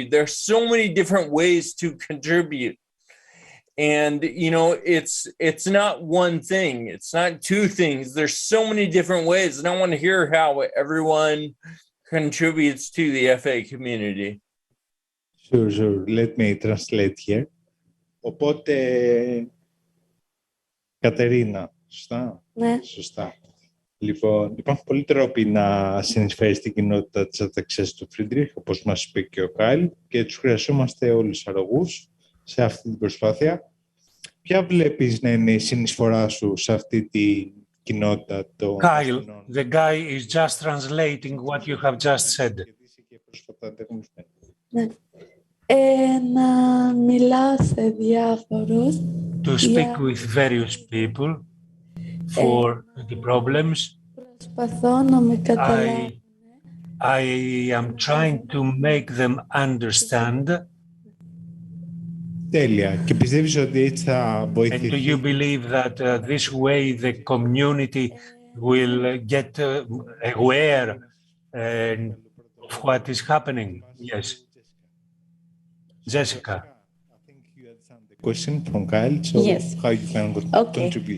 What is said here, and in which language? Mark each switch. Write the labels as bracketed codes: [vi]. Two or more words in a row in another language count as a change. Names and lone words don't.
[en] There's so many different ways to contribute. And, it's not one thing. It's not two things. There's so many different ways. And I want to hear how everyone contributes to the FA community. Sure. Let me translate here. [el] Οπότε, Κατερίνα, σωστά? Ναι. Σωστά. Λοιπόν, υπάρχουν πολλοί τρόποι να συνεισφέρει στην κοινότητα της αταξίας του Φρίντριχ, όπως μας είπε και ο Κάιλ, και τους χρειαζόμαστε όλους αρρωγούς σε αυτή την προσπάθεια. Ποια βλέπεις να είναι η συνεισφορά σου σε αυτή την κοινότητα των [en] Kyle, the guy is just translating what you have just said. [el] Ναι. Να μιλάω σε διάφορους. [en] To speak with various people for the problems. [el] Προσπαθώ να με καταλάβουν. [en] I am trying to make them understand. [el] Τέλεια. Και πιστεύεις ότι έτσι θα βοηθήσει? [en] And do you believe that this way the community will get aware of what is happening? Yes. Jessica. I think you understand the question from Kyle, so Yes. how you can contribute?